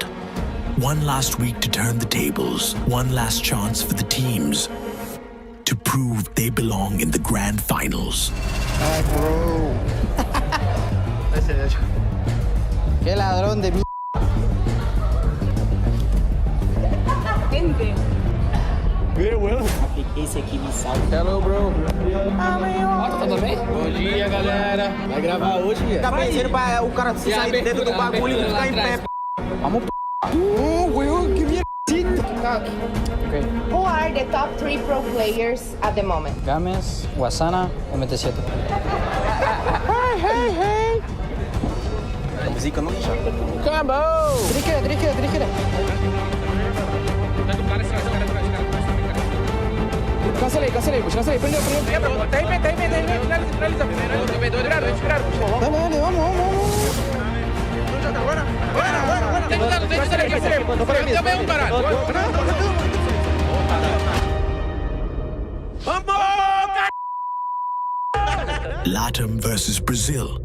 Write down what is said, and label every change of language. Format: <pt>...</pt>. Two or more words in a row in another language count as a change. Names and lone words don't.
<en>One last week to turn the tables, one last chance for the teams to prove they belong in the grand finals.</en> <es>Ay, bro. Qué ladrón de mierda.</es> <pt>Esse aqui me salva.</pt> <en>Hello, bro.</en> <pt>Tudo bem? Bom dia, galera. Vai gravar hoje, Ia? Tá pensando pra o cara se sair dentro do bagulho e ficar em pé. Vamos, Will, que minha</pt> <en>Okay. Who are the top 3 pro players at the moment? Games, Wasana, MT7. Hey.</en> <pt>Música não deixa. Acabou. Trikira. Cancelei. Prendeu. Tá em pé. Finaliza.</pt> <es>Dale, vamos. Buena. Dame un caralho.</es> <en>LATAM versus Brazil.</en>